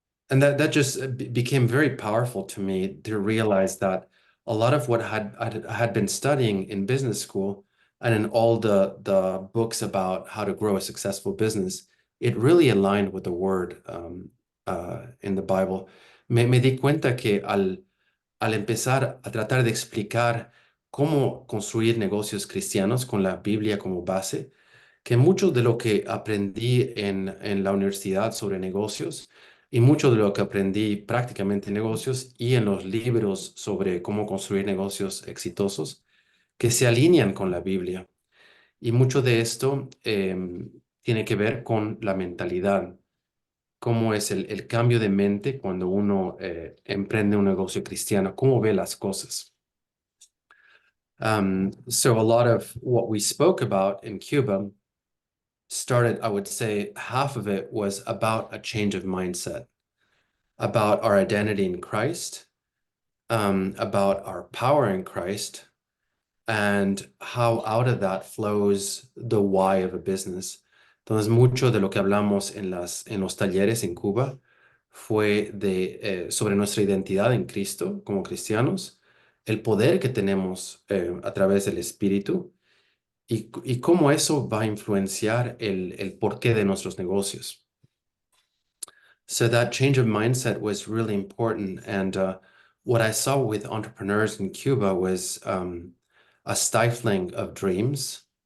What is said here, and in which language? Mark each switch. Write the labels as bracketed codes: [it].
[en] that just became very powerful to me to realize that a lot of what I had been studying in business school and in all the books about how to grow a successful business, it really aligned with the word in the Bible. [es] Me di cuenta que al empezar a tratar de explicar cómo construir negocios cristianos con la Biblia como base, que mucho de lo que aprendí en la universidad sobre negocios y mucho de lo que aprendí prácticamente en negocios y en los libros sobre cómo construir negocios exitosos, que se alinean con la Biblia. Y mucho de esto tiene que ver con la mentalidad, cómo es el cambio de mente cuando uno emprende un negocio cristiano, cómo ve las cosas. [en] So a lot of what we spoke about in Cuba started, I would say, half of it was about a change of mindset, about our identity in Christ, about our power in Christ, and how out of that flows the why of a business. [es] Entonces, mucho de lo que hablamos en los talleres en Cuba fue sobre nuestra identidad en Cristo como cristianos, el poder que tenemos a través del Espíritu y cómo eso va a influenciar el porqué de nuestros negocios. [en] So that change of mindset was really important. And what I saw with entrepreneurs in Cuba was a stifling of dreams.